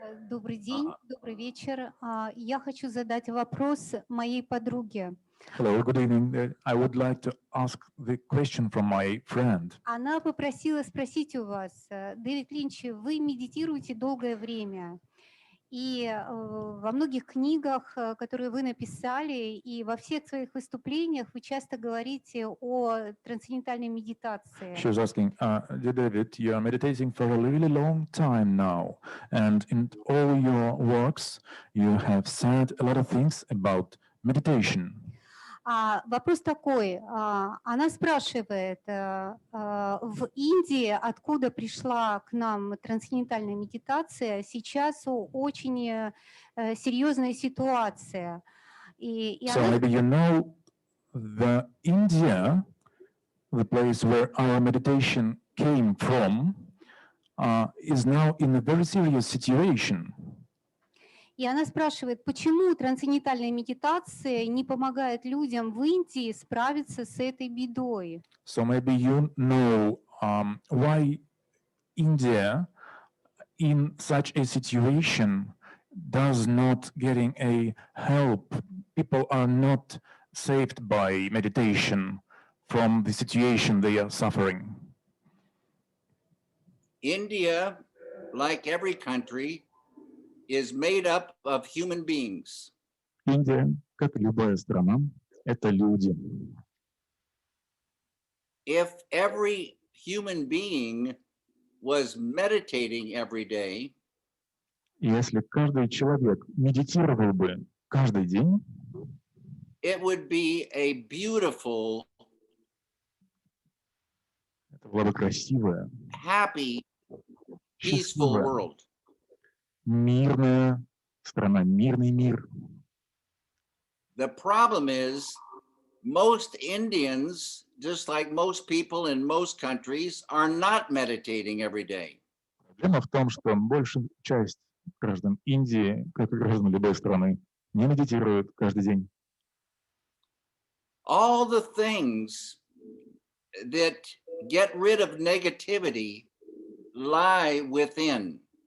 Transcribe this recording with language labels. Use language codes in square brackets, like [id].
[ru] Добрый день, добрый вечер. Я хочу задать вопрос моей подруге. [en] Hello, good evening. I would like to ask the question from my friend. [ru] Она попросила спросить у вас, Дэвид Линч, вы медитируете долгое время, и во многих книгах, которые вы написали, и во всех своих выступлениях вы часто говорите о трансцендентальной медитации. [en] She was asking, dear David, you are meditating for a really long time now, and in all your works, you have said a lot of things about meditation. [ru] Вопрос такой, она спрашивает, в Индии, откуда пришла к нам трансцендентальная медитация, сейчас очень серьезная ситуация. [en] So maybe you know the India, the place where our meditation came from, is now in a very serious situation. [ru] И она спрашивает, почему трансцендентальная медитация не помогает людям в Индии справиться с этой бедой? [en] So maybe you know why India, in such a situation, does not getting a help. People are not saved by meditation from the situation they are suffering. India, like every country, is made up of human beings. [ru] Индия, как и любая страна, это люди. [en] If every human being was meditating every day, [ru] Если каждый человек медитировал бы каждый день, [en] it would be a beautiful, [ru] это была бы красивая, [en] happy, peaceful [ru] счастливая, [en] world. [ru] мирная страна, мирный мир. [en] The problem is most Indians, just like most people in most countries, are not meditating every day. [ru] Проблема в том, что большая часть граждан Индии, как и граждан любой страны, не медитируют каждый день. [en] All the things that get rid of negativity lie within.